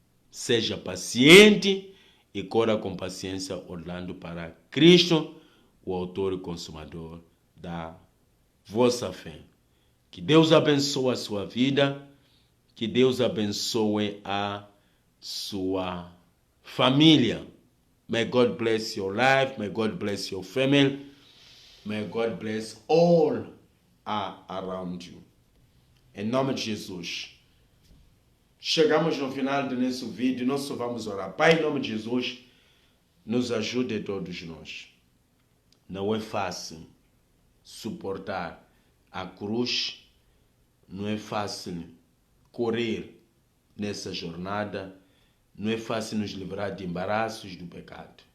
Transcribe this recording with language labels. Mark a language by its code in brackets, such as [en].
[pt] Seja paciente e cora com paciência olhando para Cristo, o autor e consumador da vossa fé. Que Deus abençoe a sua vida, que Deus abençoe a sua família. [en] May God bless your life, may God bless your family, may God bless all around you. [pt] Em nome de Jesus. Chegamos no final do nosso vídeo, nós só vamos orar. Pai, em nome de Jesus, nos ajude todos nós. Não é fácil suportar a cruz, não é fácil correr nessa jornada, não é fácil nos livrar de embaraços do pecado.